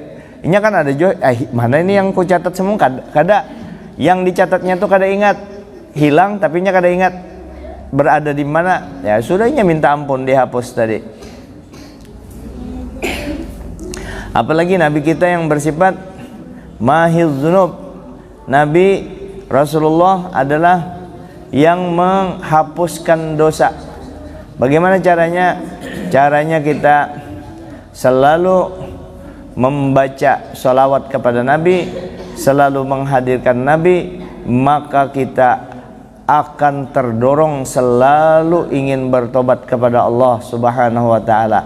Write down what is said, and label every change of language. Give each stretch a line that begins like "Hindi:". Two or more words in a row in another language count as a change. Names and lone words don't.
Banjar: Inya kan ada juga, mana ini yang ku catat semua, kada yang dicatatnya itu kada ingat, hilang tapi inya kada ingat berada di mana. Ya sudah, inya minta ampun, dihapus tadi.
Indonesian: Apalagi Nabi kita yang bersifat
Arabic: ماحي الذنوب,
Indonesian: Nabi Rasulullah adalah yang menghapuskan dosa. Bagaimana caranya? Caranya kita selalu membaca sholawat kepada Nabi, selalu menghadirkan Nabi, maka kita akan terdorong selalu ingin bertobat kepada Allah
Arabic: سبحانه وتعالى.